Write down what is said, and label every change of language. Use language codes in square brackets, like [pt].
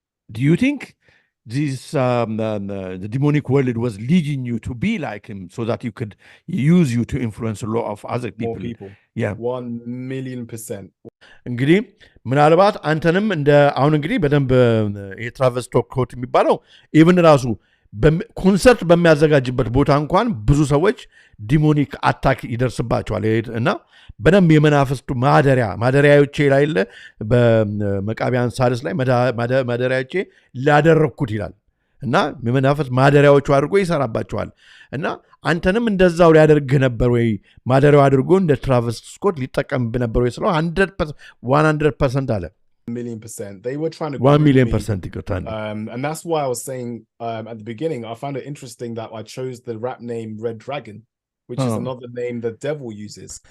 [en] Do you think this the demonic world was leading you to be like him so that you could use you to influence a lot of other people? More people. Yeah. 1,000,000%. [am] እንግዲህ ምናልባት አንተንም እንደ አሁን እንግዲህ በደንብ የትራቨስ ስኮት የሚባለው ኢቭን ራሱ ኮንሰርት በሚያዘጋጅበት ቦታ እንኳን ብዙ ሰዎች ዲሞኒክ አታክ ይደርስባቸዋል እና በደንብ የመናፍስቱ ማደሪያዎቼ ላይ በመቃቢያን ሳድስ ላይ ማደሪያዎቼ ላደረግኩት ይላል እና የመናፍስት ማደሪያዎቹ አድርጎ ይሰራባቸዋል እና አንተንም እንደዛው ሊያደርግህ ነበር ወይ ማደሪያው አድርጎ እንደ ትራቨስ ስኮት ሊጠቀምብህ ነበር ወይ ስለው 100% አለ [en] $1,000,000%. They were trying to 1,000,000% and that's why I was saying at the beginning, I found it interesting that I chose the rap name Red Dragon, which is another name the devil uses.